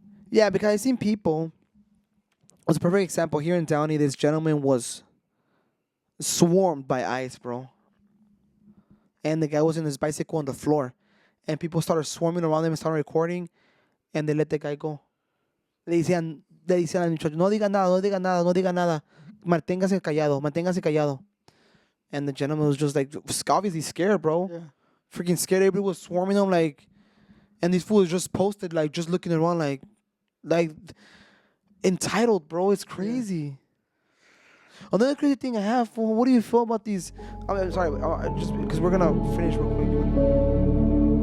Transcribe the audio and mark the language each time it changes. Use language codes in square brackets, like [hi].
[en] Yeah, because I've seen people. As a perfect example, here in Downey, this gentleman was swarmed by ICE, bro. And the guy was in his bicycle on the floor. And people started swarming around him and started recording. And they let the guy go. [es] Le decían al muchacho, no diga nada, no diga nada, no diga nada. Manténgase callado, manténgase callado. [en] And the gentleman was just like, obviously scared, bro. Yeah. Freaking scared. Everybody was swarming him, like, and these fools just posted, like, just looking around, like entitled, bro. It's crazy. Another crazy thing I have, fool, what do you feel about these? I'm sorry, just because we're gonna finish real quick.